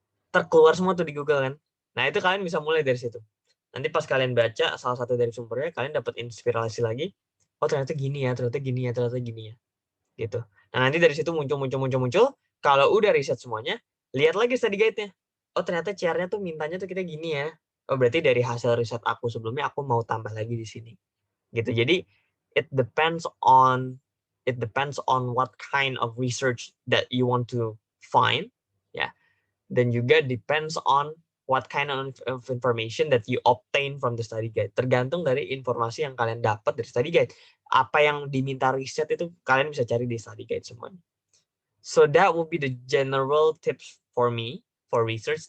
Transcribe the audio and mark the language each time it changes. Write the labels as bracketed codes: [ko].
[id] Terkeluar semua tuh di Google kan. Nah itu kalian bisa mulai dari situ. Nanti pas kalian baca salah satu dari sumbernya, kalian dapat inspirasi lagi. Oh ternyata gini ya, ternyata gini ya, ternyata gini ya. Gitu. Nah nanti dari situ muncul. Kalau udah riset semuanya, lihat lagi study guide-nya. Oh ternyata CR-nya tuh mintanya tuh kita gini ya. Oh berarti dari hasil riset aku sebelumnya aku mau tambah lagi di sini. Gitu. [en] Jadi it depends on what kind of research that you want to find, ya. [id] Dan juga [en] depends on what kind of information that you obtain from the study guide. [id] Tergantung dari informasi yang kalian dapat dari study guide. Apa yang diminta riset itu kalian bisa cari di study guide semuanya. [en] So that will be the general tips for me for research.